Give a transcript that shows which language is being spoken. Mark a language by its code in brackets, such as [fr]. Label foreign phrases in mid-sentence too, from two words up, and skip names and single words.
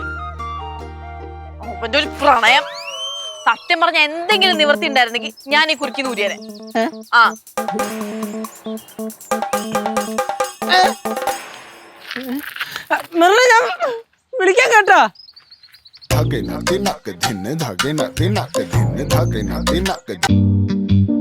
[ml] ഒരു പ്രണയം സത്യം പറഞ്ഞ എന്തെങ്കിലും നിവൃത്തി ഉണ്ടായിരുന്നെങ്കിൽ ഞാൻ ഈ കുറുക്കി നൂരിയനെ. വിളിക്കാൻ കേട്ടോ. धागे नाके नाक धिन धागे नाके नाक धिन धागे नाके नाक